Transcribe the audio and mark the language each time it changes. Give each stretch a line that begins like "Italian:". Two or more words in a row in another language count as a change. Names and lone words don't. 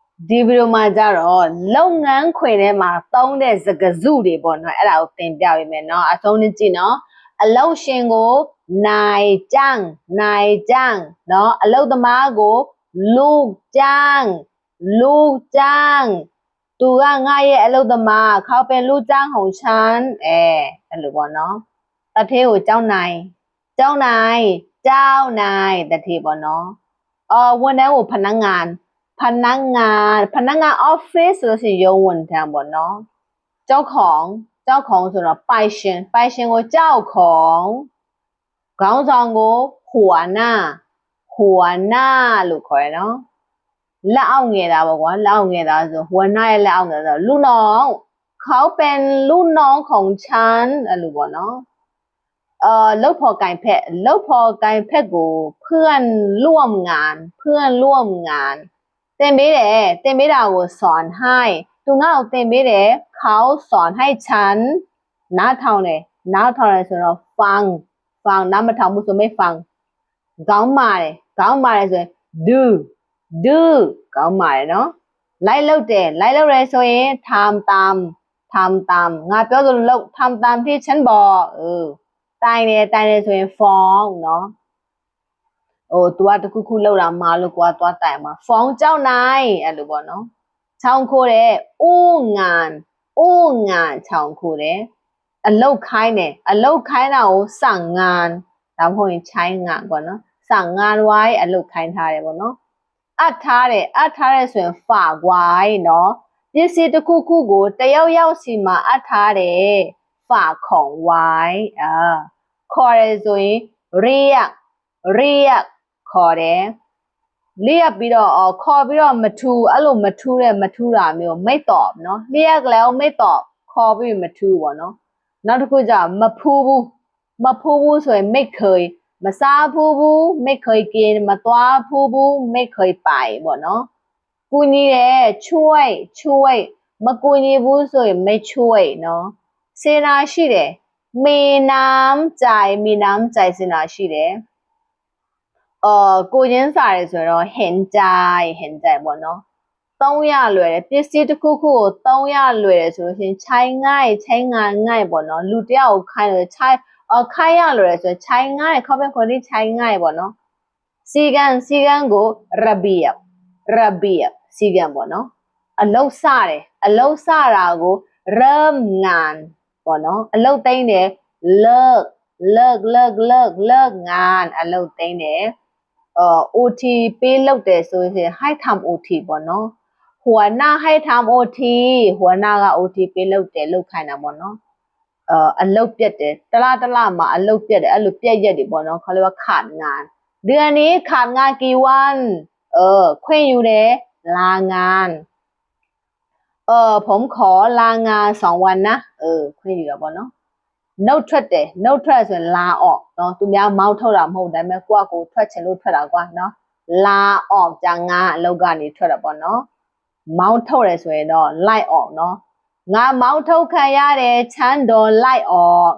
Burmese: ဒီဗီဒီယိုမှာကြတော့လုပ်ငန်းခွင်ထဲမှာသုံးတဲ့စကားစုတွေပေါ့နော်အဲ့ဒါကိုသင်ပြပေးမယ်နော်အဆုံးနဲ့ကြည့်နော်အလုပ်ရှင်ကိုနိုင်ကြန်းနော်အလုပ်သမားကိုလူကြန်း သူကငါရဲ့အလုပ်သမား
Thai: เขาเป็นลูกจ้างของฉัน
Burmese: အဲ့လိုပေါ့နော်တထေးကိုเจ้านายတထေးပေါ့နော်ဝန် ထမ်းကို
Thai: พนักงานพนักงานออฟฟิศ
Burmese: ဆိုလို့ရှိရင်ရုံးဝန်ထမ်းပေါ့နော်เจ้าของဆိုတော့ပိုင်ရှင်ကိုเจ้าของခေါင်းဆောင်ကိုหัวหน้าလို့ခေါ်ရနော်လက်အောက်ငယ်တာပေါ့ကွာလက်အောက်ငယ်တာဆိုหัวหน้าရဲ့လက်အောက်ငယ်ဆို
Thai: ลูกน้องเขาเป็นลูกน้องของฉัน
Burmese: အဲ့လိုပေါ့နော်လုပ်ဖော်ကင်ဖက်ကိုเพื่อนร่วมงาน သင်ပေးတာကို
Thai: สอนให้
Burmese: သူငါ့ကိုသင်ပေးတယ်
Thai: เขาสอนให้ฉัน
Burmese: နားထောင်တယ်ဆိုတော့ฟังနားမထောင်ဘူးဆို
Thai: ไม่ฟัง
Burmese: ခေါင်းမာတယ်ဆိုရင် do ခေါင်းမာတယ်နော်လိုက်လုပ်တယ်ဆိုရင်ทำตามငါပြောသလိုလုပ်
Thai: ทำตามที่ฉันบอก
Burmese: တိုင် တယ်ဆိုရင်
Thai: ฟ้องเนาะ
Burmese: သူကတခုလောက်တာမှာလို့ကွာသွားတိုင်မှာ
Thai: ฟ้องเจ้านาย
Burmese: အဲ့လိုပေါ့နော်ချောင်းခိုးတယ်ဥငานချောင်းခိုးတယ်အလုတ်ခိုင်းတာကိုสั่งงานဒါမှမ ဟုတ်ရင်ချိုင်းငါပေါ့နော်
Thai: สั่งงานไว้
Burmese: အလုတ်ခိုင်းထားတယ်ပေါ့နော်အပ်ထားတယ်ဆိုရင်
Thai: ฝากไว้เนาะ
Burmese: ပစ္စည်းတစ်ခုကိုတယောက်စီမှာ အပ်ထားတယ်
Thai: ฝากของไว้
Burmese: ခေါ်တယ်ဆိုရင်เรียกခေါ်တယ်เรียกပြီးတော့ခေါ်ပြီးတော့မထူအဲ့ လိုမထူတာမျိုး
Thai: ไม่ตอบเนาะเรียกแล้วไม่ตอบ
Burmese: ခေါ်ပြီးမထူပေါ့နော်နောက်တစ်ခုကျမဖူးဘူးဆိုရင်
Thai: ไม่เคย
Burmese: မစားဖူးဘူး
Thai: ไม่เคยกิน
Burmese: မသွားဖူးဘူး
Thai: ไม่เคยไป
Burmese: ပေါ့နော်ကူညီတယ်ช่วยမကူညီဘူးဆိုရင်
Thai: ไม่ช่วยเนาะ
Burmese: စေနာရှိတယ်
Thai: มีน้ำใจ
Burmese: စေနာရှိတယ် ကိုချင်းစားတယ်ဆိုတော့ဟင်ကြိုင်ပေါ့နော်သုံးရလွယ်တယ်ပစ္စည်းတစ်ခုကိုသုံးရလွယ်တယ်ဆိုလို့ရှိရင်ချိုင်းငိုက်ပေါ့နော်လူတယောက်ကိုခိုင်းလို့ ခိုင်းရလွယ်တယ်ဆိုရင်ချိုင်းငိုက်ခေါက်ပြန်ခေါ်နေချိုင်းငိုက်ပေါ့နော်စီကံကိုระเบียบစီကံပေါ့နော်အလု တ်စတာကို
Thai: เริ่มงาน
Burmese: ပေါ့နော်အလုတ်သိမ်းတယ်
Thai: เลิกงาน
Burmese: အလုတ်သိမ်းတယ်OT ပေးလုပ်တယ်ဆိုရင်
Thai: ให้ทำ OT
Burmese: ပေါ့နော်
Thai: หัวหน้าให้ทำ OT
Burmese: หัวหน้าက OT ပေးလုပ်တယ်လုပ်ခိုင်းတာပေါ့နော်အလုတ်ပြတ်တယ်တလားမှာအလုတ်ပြတ်တယ်အဲ့လိုပြတ်ရက်တွေပေါ့နော်
Thai: เขาเรียกว่าขาดงานเดือนนี้ขาดงานกี่วัน
Burmese: ခွင့်ယူတယ်ลางาน
Thai: ผมขอลางาน2วันนะ
Burmese: ခွင့်ယူတာပေါ့နော်နှုတ်ထွက်ဆိုရင်လာ
Thai: ออกเนาะ
Burmese: သူများမောင်းထုတ်တာမဟုတ်ဒါပေမဲ့ကိုယ့်ကိုထွက်ချင်လို့ထွက်တာကွာเนาะလာออกကြငါအလုပ်ကနေထွက်တာပေါ့เนาะမောင်းထုတ်တယ်ဆိုရင်တော့လိုက်
Thai: ออกเนาะ
Burmese: ငါမောင်းထုတ်ခံရတယ်ချမ်းတော်လိုက်ออก